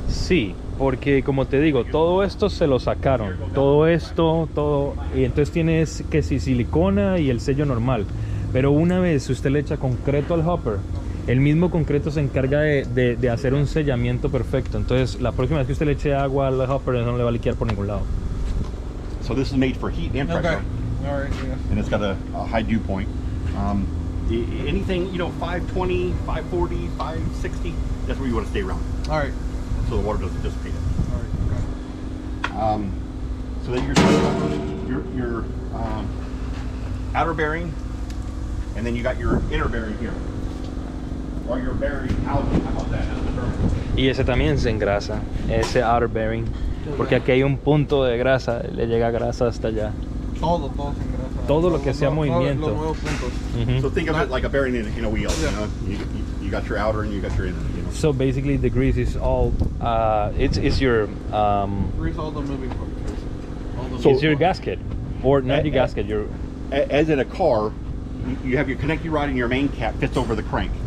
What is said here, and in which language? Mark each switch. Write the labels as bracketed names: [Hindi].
[Spanish] Sí, porque como te digo, todo esto se lo sacaron, todo esto, todo, y entonces tienes que si silicona y el sello normal, pero una vez usted le echa concreto al hopper, el mismo concreto se encarga de hacer un sellamiento perfecto, entonces la próxima vez que usted le eche agua al hopper no le va a liquear por ningún lado. [English] So this is made for heat and pressure. Okay. All right. Yeah. And it's got a high dew point. Anything, you know, 520, 540, 560, that's where you want to stay around. All right. So the water doesn't dissipate it. All right. Okay. So then your outer bearing and then you got your inner bearing here. Or your bearing out. How about that? That's the bearing. [Spanish] Y ese también se engrasa, ese outer bearing. Porque aquí hay un punto de grasa, le llega grasa hasta allá. Todo se engrasa. Todo lo que sea movimiento. Los nuevos puntos. Mhm. [English] So think of it like a bearing in a wheel. Yeah. You know, you got your outer and you got your inner. You know. So basically the grease is all, it's your, Grease all the moving parts. All the So- it's your gasket. Or not your Uh, gasket, your, As in a car, you have your connecting rod and your main cap fits over the crank.